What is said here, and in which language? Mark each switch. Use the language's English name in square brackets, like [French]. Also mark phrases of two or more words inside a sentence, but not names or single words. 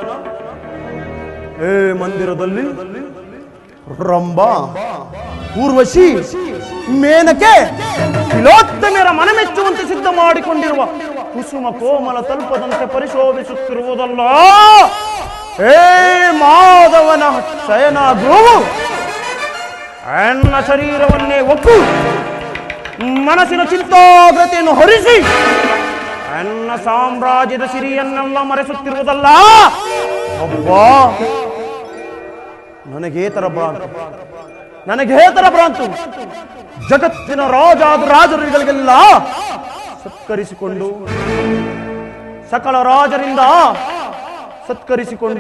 [Kannada] ಏ ಮಂದಿರದಲ್ಲಿ ರಂಭಾ, ಊರ್ವಶಿ, ಮೇನಕೆ, ತಿಲೋತ್ತಮೆಯರ ಮನಮೆಚ್ಚುವಂತೆ ಸಿದ್ಧ ಮಾಡಿಕೊಂಡಿರುವ ಕುಸುಮ ಕೋಮಲ ತಲುಪದಂತೆ ಪರಿಶೋಭಿಸುತ್ತಿರುವುದಲ್ಲ. ಏ ಮಾಧವನ ಶಯನಾಗು, ಎನ್ನ ಶರೀರವನ್ನೇ ಒಪ್ಪು, ಮನಸ್ಸಿನ ಚಿಂತಾಗ್ರತೆಯನ್ನು ಹೊರಿಸಿ ಎನ್ನ ಸಾಮ್ರಾಜ್ಯದ ಸಿರಿಯನ್ನೆಲ್ಲ ಮರೆಸುತ್ತಿರುವುದಲ್ಲ. ಒಬ್ಬ ನನಗೇತರ ಭ್ರಾಂತು. ಜಗತ್ತಿನ ರಾಜರುಗಳಿಗೆಲ್ಲ ಸತ್ಕರಿಸಿಕೊಂಡು, ಸಕಲ ರಾಜರಿಂದ ಸತ್ಕರಿಸಿಕೊಂಡು,